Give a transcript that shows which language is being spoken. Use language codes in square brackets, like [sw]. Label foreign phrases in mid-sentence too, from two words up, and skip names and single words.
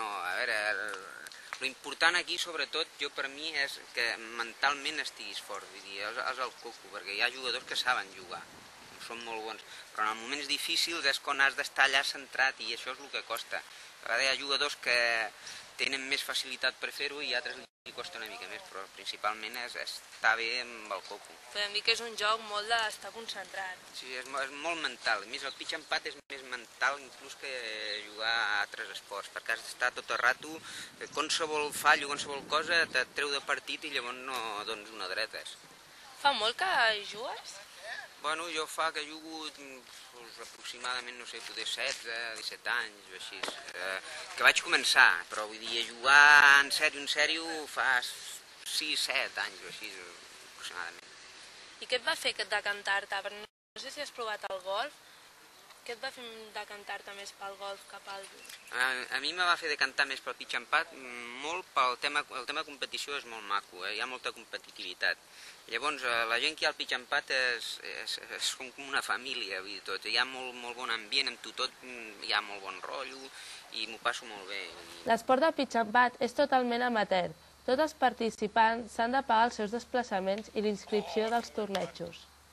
[ca] A veure, l'important aquí, sobretot, per mi, és que mentalment estiguis fort, vull dir, és el coco, perquè hi ha jugadors que saben jugar, són molt bons, però en moments difícils és quan has d'estar allà centrat i això és el que costa. A vegades hi ha jugadors que tenen més facilitat per fer-ho i altres li costa una mica més, però principalment és estar bé amb el coco. Podem dir que és un joc molt d'estar concentrat. Sí, és molt mental. A més, el [en] pitch and pad [ca] és més mental inclús que jugar a altres esports, perquè has d'estar tot el rato, qualsevol fallo, qualsevol cosa, te treu de partit i llavors no dones una dreta. Fa molt que jugues? Bueno, jo fa que jugo aproximadament, no sé, poder 16, 17 anys o així, que vaig començar, però vull dir, jugar en sèrio fa 6, 7 anys o així, aproximadament. I què et va fer decantar-te? No sé si has provat el golf. què et va fer decantar-te més pel golf que pel... A mi me va fer decantar més pel [en] pitch and putt [ca] molt pel tema... El tema de competició és molt maco, hi ha molta competitivitat. Llavors, la gent que hi ha al [en] pitch and putt [ca] és com una família, vull dir tot. Hi ha molt bon ambient, amb tot hi ha molt bon rotllo i m'ho passo molt bé. L'esport del [en] pitch and putt [ca] és totalment amateur. Tots els participants s'han de pagar els seus desplaçaments i l'inscripció dels tornejos.